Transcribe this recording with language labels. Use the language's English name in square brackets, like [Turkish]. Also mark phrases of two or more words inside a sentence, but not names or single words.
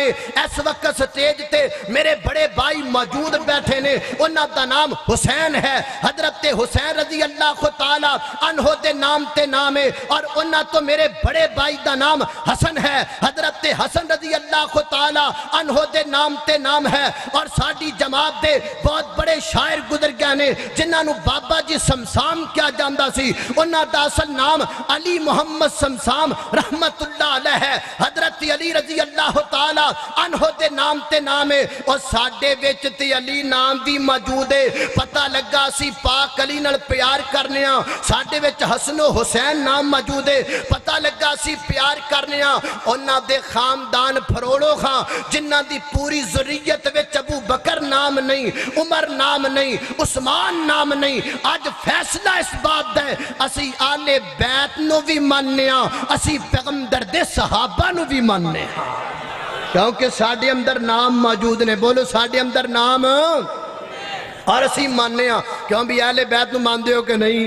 [Punjabi] اس وقت سٹیج تے میرے بڑے بھائی موجود بیٹھے نے، انہاں دا نام حسین ہے، حضرت حسین [Arabic] رضی اللہ تعالیٰ عنہ [Punjabi] دے نام تے نامے، اور انہاں تو میرے بڑے بھائی دا نام حسن ہے، حضرت حسن [Arabic] رضی اللہ تعالیٰ عنہ [Punjabi] دے نام تے نام ہے۔ اور ساڑی جماعت دے بہت بڑے شاعر گزر گئے نے جنہاں نو بابا جی سمسام کیا جاندہ سی، انہاں دا اصل نام علی محمد سمسام [Arabic] رحمت اللہ علیہ [Punjabi] ہے، حضرت علی [Arabic] رضی اللہ تعالیٰ عنہ [Punjabi] دے نام تے نامے۔ اور ساڑے ویچ تے علی نام بھی موجود ہے، پتہ لگا سی پاک علی نال پیار کرنیاں، ساڑے ویچ حسن و حسین نام موجود ہے، پتہ لگا سی پیار کرنیاں۔ انہاں دے خاندان پھروڑو خاں جنہ دی پوری ذریت ویچ ابو بکر نام نہیں، عمر نام نہیں، عثمان نام نہیں۔ آج فیصلہ اس بات دے اسی آل بیت نو بھی مننیاں، اسی پیغمبر دے صحابہ نو بھی مننے ہاں، کیونکہ ساڑھے اندر نام موجود نے۔ بولو ساڑھے اندر نام، اور اسی ماننے ہاں، کیوں بھی اہل بیت نو ماندے ہو کہ نہیں؟